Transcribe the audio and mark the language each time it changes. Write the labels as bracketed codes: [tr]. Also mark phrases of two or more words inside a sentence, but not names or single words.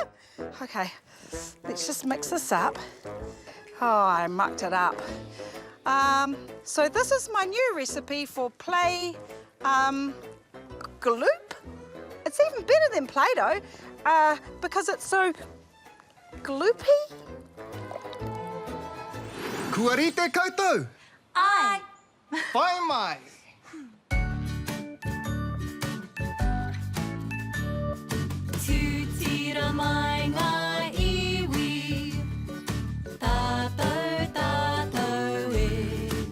[en] Okay, let's just mix this up. Oh, I mucked it up. So this is my new recipe for play gloop. It's even better than Play-Doh because it's so gloopy. [mi] Kua rite koutou. Ai. Whai mai. Tūtira mai ngā iwi, tātou, tātou e.